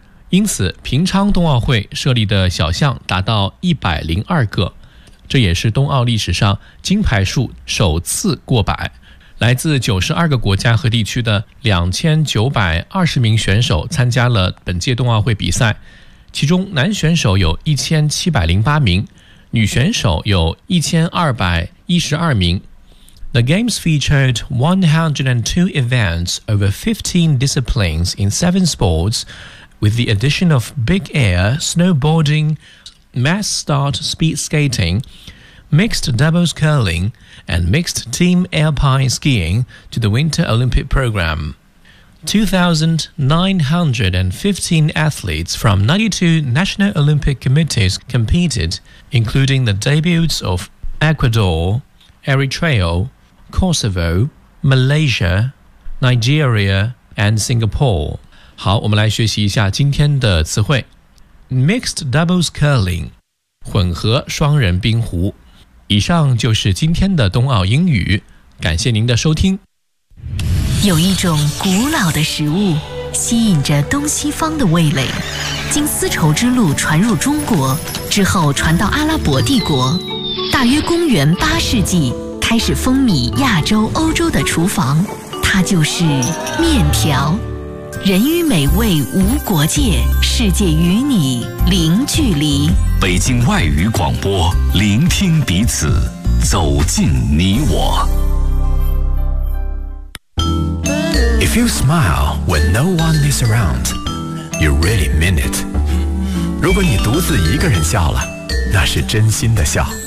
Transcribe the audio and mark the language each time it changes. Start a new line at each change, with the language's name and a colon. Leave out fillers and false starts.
Chinese: 因此平昌冬奥会设立的小项达到102个，这也是冬奥历史上金牌数首次过百。来自92个国家和地区的2920名选手参加了本届冬奥会比赛，其中男选手有1708名，女选手有1212名。
English: The Games featured 102 events over 15 disciplines in 7 sports, with the addition of big air, snowboarding, mass start speed skating, mixed doubles curling,and mixed team alpine skiing to the Winter Olympic program. 2,915 athletes from 92 National Olympic Committees competed, including the debuts of Ecuador, Eritrea, Kosovo, Malaysia, Nigeria, and Singapore.
Chinese: 好，我们来学习一下今天的词汇。
English: Mixed doubles curling,
Chinese: 混合双人冰壶。以上就是今天的冬奥英语，感谢您的收听。有一种古老的食物吸引着东西方的味蕾，经丝绸之路传入中国之后传到阿拉伯帝国，大约公元8世纪开始风靡亚洲欧洲的厨房，它就是面条。人与美味无国界，世界与你零距离。北京外语广播，聆听彼此，走进你我。
English: If you smile when no one is around, you really mean it.
Chinese: 如果你独自一个人笑了，那是真心的笑。